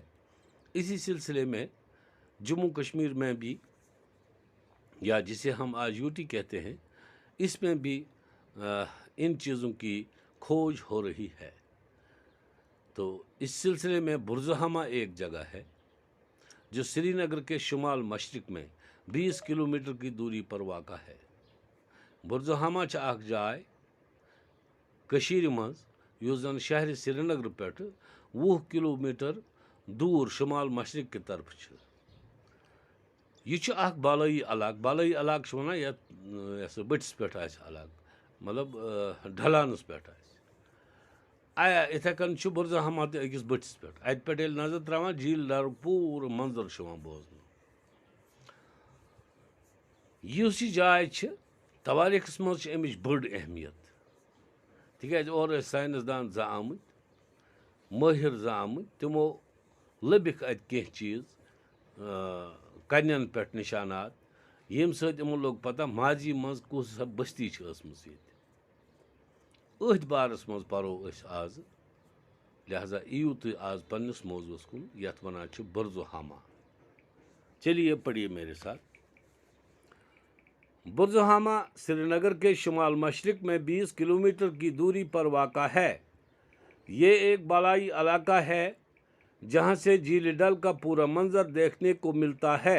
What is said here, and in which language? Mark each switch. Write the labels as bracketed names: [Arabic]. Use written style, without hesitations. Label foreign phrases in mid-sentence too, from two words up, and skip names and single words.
[Hindi] इसी सिलसिले में जम्मू कश्मीर में भी, या जिसे हम आज यूटी कहते हैं, इसमें भी इन चीज़ों की खोज हो रही है। तो इस सिलसिले में बुरज़हामा एक जगह है जो श्रीनगर के शुमाल मशरक में 20 किलोमीटर की दूरी पर वाक़ा है। [Kashmiri] बुरज़हामा अख जाय कशीर मज युस जन शहर श्रीनगर पे 20 किलोमीटर दूर शुमाल मशरक [Hindi] की तरफ [Kashmiri] छ। यह बालई इलाक वन ये बटिस पे अलग, मतलब ढलानस पे आया इथे कन बुरज़हामा अकिस बटिस पे अत पे नजर त्रावान झील डाल पूर मंजर बोजन। इस जाय तवारीखस मज अमिच बड़ अहमियत, तिकाज और साइंसदान ज आमत, माहिर ज आमत, तिमो लबिक अत कह चीज़ कन्यन पे निशानात, यम सत लोग पता माजी मज कुस बस्ती अथ बारस मज परो आज। लिहाजा इयू तुम आज पन्निस मौजूस कुन यथ वनान बुरज़हामा। [Hindi] चलिए पढ़िए मेरे साथ। बुरज़हामा श्रीनगर के शुमाल मशरक में 20 किलोमीटर की दूरी पर वाक़ा है। ये एक बालाई इलाका है जहाँ से झील डल का पूरा मंजर देखने को मिलता है।